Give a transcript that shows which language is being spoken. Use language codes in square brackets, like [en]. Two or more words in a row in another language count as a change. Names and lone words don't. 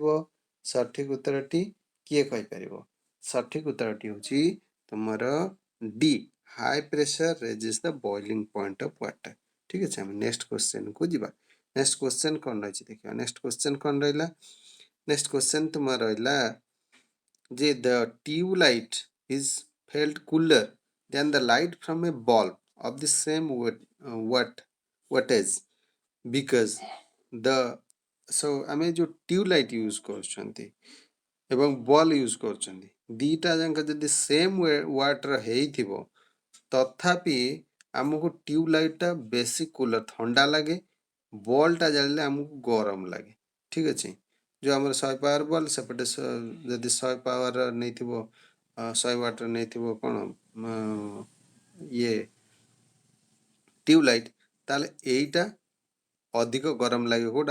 [or] ସଠିକ୍ ଉତ୍ତରଟି କିଏ କହିପାରିବ ସଠିକ୍ ଉତ୍ତରଟି ହେଉଛି ତୁମର [en] D high pressure raises the boiling point of water [or] ଠିକ୍ ଅଛି ଆମେ [en] next question-ku [or] ଯିବା [en] next question [or] କ'ଣ ରହିଛି [en] ଦେଖିବା next question [or] କ'ଣ ରହିଲା [en] next question [or] ତୁମର ରହିଲା ଯେ [en] the tube light is felt cooler than the light from a bulb of the same wattage because the so [or] ଆମେ ଯେଉଁ ଟ୍ୟୁବ୍ ଲାଇଟ୍ ୟୁଜ୍ କରୁଛନ୍ତି ଏବଂ ବଲ୍ ୟୁଜ୍ କରୁଛନ୍ତି ଦୁଇଟା ଯାକ ଯଦି [en] same watt-ra [or] ହେଇଥିବ ତଥାପି ଆମକୁ [en] tube light-ta [or] ବେଶୀ କୁଲର୍ ଥଣ୍ଡା ଲାଗେ ବଲ୍ଟା ଜାଳିଲେ ଆମକୁ ଗରମ ଲାଗେ ଠିକ୍ ଅଛି ଯେଉଁ ଆମର 100 [en] power bulb [or] ସେପଟେ ଯଦି 100 ପାୱାର ନେଇଥିବ ଶହେ ୱାଟ୍ର ନେଇଥିବ କ'ଣ ଇଏ ଟ୍ୟୁବଲାଇଟ୍, ତାହେଲେ ଏଇଟା ଅଧିକ ଗରମ ଲାଗିବ। କେଉଁଟା?